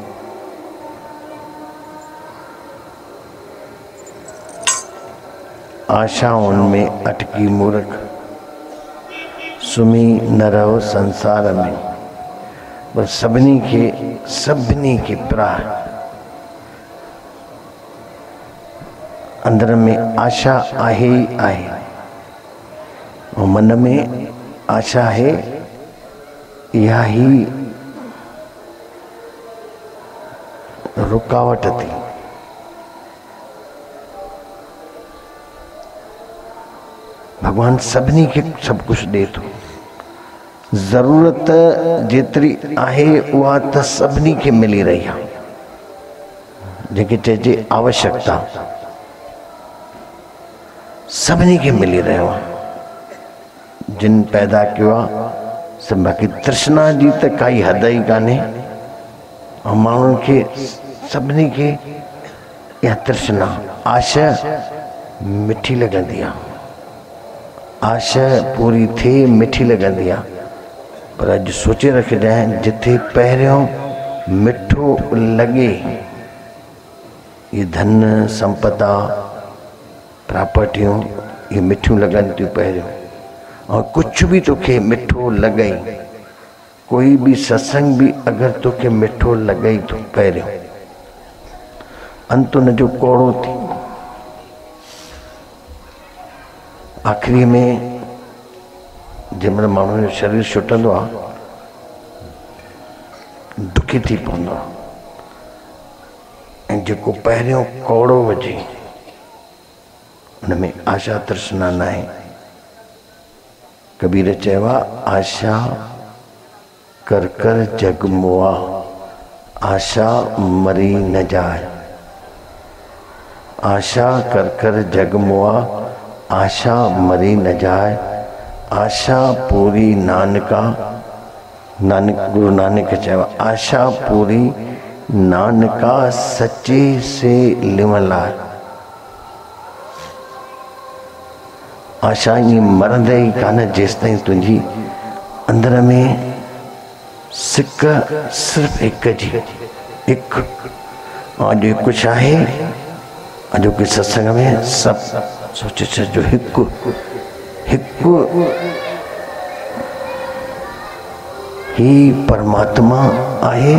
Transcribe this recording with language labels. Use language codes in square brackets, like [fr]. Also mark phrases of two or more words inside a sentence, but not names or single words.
[sd] आशाउनि में अटकी मूर्ख सुम्ही न रहो संसार में। बस सभिनी के प्राह अंदर में आशा आहे ही आहे, [hi] और मन में आशा है यह ही रुकावट थी। [sd] भगवान सभिनी के सब कुछ दे तो, जरूरत जेतरी आहे उहा त सभिनी के [hi] मिली रही है। [sd] जेके चइजे आवश्यकता सभिनी के मिली रहियो आहे। [hi] जिन पैदा किया सब, [sd] बाकी तृष्णा जी त काई हद ही काने। और माण्हुनि के सभिनी के या तृष्णा आशा मिठी लगंदी आहे। आशा पूरी थे मिठी लगंदी आहे। पर अॼु सोचे रखिजांइ, जिथे पहिरियों मिठो लगे, ये धन संपदा प्रॉपर्टियों ये मिठियूं लगन थियूं पहिरियों। और कुछ भी तोखे मिठो लगे, कोई भी सत्संग भी अगर तोखे मिठो लगे तो पहिरियों, अंत उन जो कोड़ो थी। आखिरी में जंहिंमहिल माण्हू जो शरीर छुटंदो आहे, दुखी थी पवंदो आहे। ऐं जेको पहिरियों कोड़ो वजे उनमें आशा तृष्णा न आहे। [hi] कबीर चवा आशा कर कर जग मोआ, आशा मरी न जाए। आशा कर कर जग मोआ, आशा मरी न जाए। आशा पूरी नानका, गुरु नानक चवा आशा पूरी नानका सच्चे से लिमला। [sd] आशा ये मरंदे ही कान जेस ताईं तुझी अंदर में सिक सिर्फ एक जी एक। [hi] और जो कुछ [sd] आहे जो कि सत्संग में सब सोचे छो हिकु हिकु ही परमात्मा आहे।